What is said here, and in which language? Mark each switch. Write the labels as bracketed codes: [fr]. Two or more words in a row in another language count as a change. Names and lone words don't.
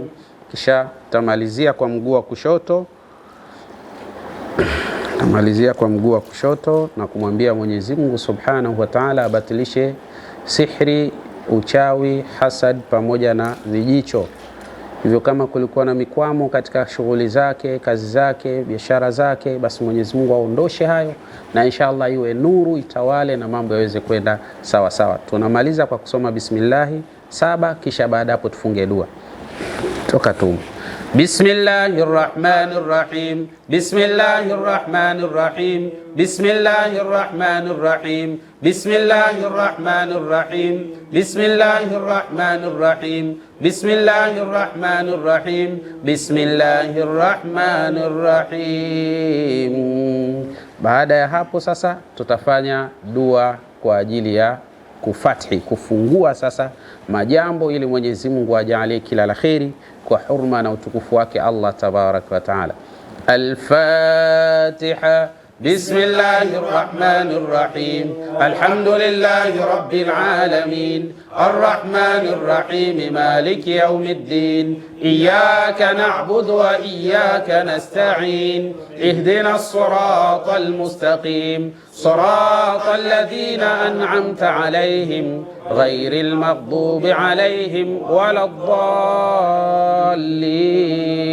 [sw] Kisha tamalizia kwa mguu wa kushoto, na kumwambia Mwenyezi Mungu [ar] سبحانه وتعالى [sw] abatilishe sihri, uchawi, hasad pamoja na vijicho. Hivyo kama kulikuwa na mikwamo katika shughuli zake, kazi zake, biashara zake, basi Mwenyezi Mungu aondoshe hayo na inshallah iwe nuru itawale na mambo yaweze kwenda sawa sawa. Tunamaliza kwa kusoma bismillah 7, kisha baada hapo tufunge dua. Toka tumu. [ar] بسم الله الرحمن الرحيم بسم الله الرحمن الرحيم بسم الله الرحمن الرحيم بسم الله الرحمن الرحيم بسم الله الرحمن الرحيم بسم الله الرحمن الرحيم بسم الله الرحمن الرحيم. [sw] Baada ya hapo sasa tutafanya dua kwa ajili ya kufungua sasa majambo ili Mwenyezi Mungu ajalie kila la kheri kwa hurma na utukufu wake Allah [ar] تبارك وتعالى. [sw] Al-Fatiha. [ar] بسم الله الرحمن الرحيم الحمد لله رب العالمين الرحمن الرحيم مالك يوم الدين إياك نعبد وإياك نستعين اهدنا الصراط المستقيم صراط الذين أنعمت عليهم غير المغضوب عليهم ولا الضالين.